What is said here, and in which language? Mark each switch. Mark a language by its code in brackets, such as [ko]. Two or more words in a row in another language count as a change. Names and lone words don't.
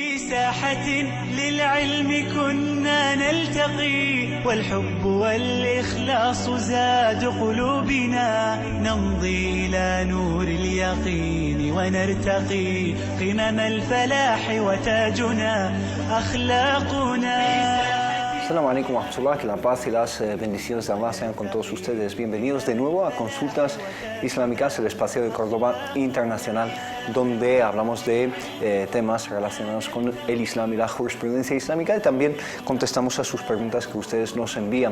[ar] ساحة للعلم كنا نلتقي والحب والإخلاص زاد قلوبنا نمضي إلى نور اليقين ونرتقي قمم الفلاح وتاجنا أخلاقنا. السلام عليكم ورحمة الله, [es] que la paz y las bendiciones de Allah sean con todos ustedes. Bienvenidos de nuevo a Consultas Islámicas, el espacio de Córdoba Internacional, donde hablamos de temas relacionados con el Islam y la jurisprudencia islámica, y también contestamos a sus preguntas que ustedes nos envían.